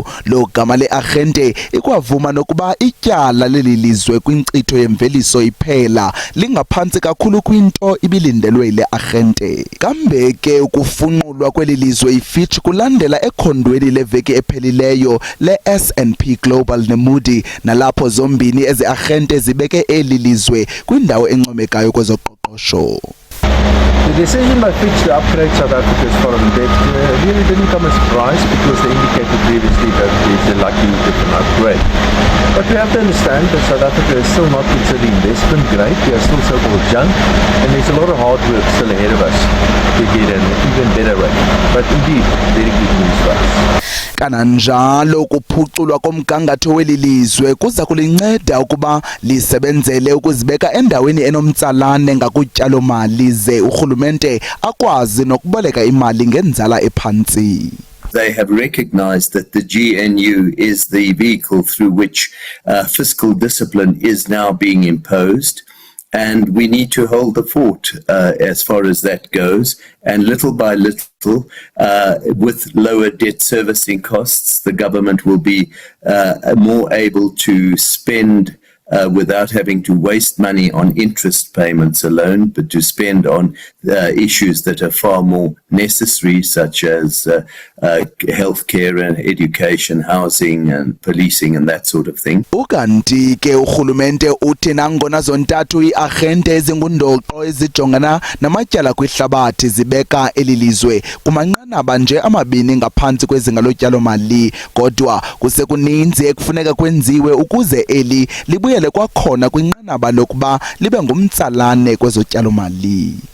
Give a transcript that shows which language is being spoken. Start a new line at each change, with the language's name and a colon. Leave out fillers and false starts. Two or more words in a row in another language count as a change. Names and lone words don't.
Xhosa: Lo gama le-arhente ikwavuma nokuba ityala leli lizwe kwinkcitho yemveliso iphela lingaphantsi kakhulu kwinto ibilindelwe yile arhente. Kambe ke ukufunqulwa kweli lizwe iFitch kulandela ekhondweni leveki ephelileyo le-S&P Global Moody nalapho zombini ezi-arhente zibeke eli lizwe kwindawo encomekayo kwezoqoqosho.
English: The decision by Fitch to upgrade South Africa's foreign debt really didn't come as a surprise because they indicated previously that there's a likelihood of an upgrade. But we have to understand that South Africa is still not considered investment grade. We are still so-called junk, and there's a lot of hard work still ahead of us to get an even better rate. But indeed, very good news for us.
Xhosa: Kananjalo ukuphuculwa komgangatho weli lizwe kuza kulinceda ukuba lisebenzele ukuzibeka endaweni enomtsalane ngakutyalo-mali ze urhulumente akwazi nokuboleka imali ngenzala ephantsi.
English: They have recognized that the GNU is the vehicle through which fiscal discipline is now being imposed. And we need to hold the fort as far as that goes. And little by little, with lower debt servicing costs, the government will be more able to spend without having to waste money on interest payments alone, but to spend on issues that are far more necessary, such as healthcare and education, housing and policing and that sort of thing.
Xhosa: Ukanti ke urhulumente uthi nangona zontathu iarhente ezingundoqo ezijongana namatyala kwihlabathi zibeka eli lizwe kumanqanaba nje amabini ngaphantsi kwezinga lotyalo-mali, kodwa kusekuninzi ekufuneka kwenziwe ukuze eli libuyele kwakhona kwinqanaba lokuba libe ngumtsalane kwezotyalo-mali.